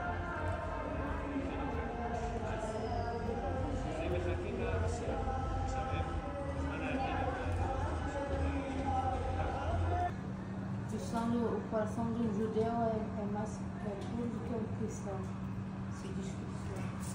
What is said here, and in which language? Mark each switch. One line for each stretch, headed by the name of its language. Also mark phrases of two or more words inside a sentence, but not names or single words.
Hebrew: אז זה מחכים למשיח. עכשיו הם בזמן האמת
Portuguese: O coração de um judeu é mais puro do que um cristão. Se diz cristão.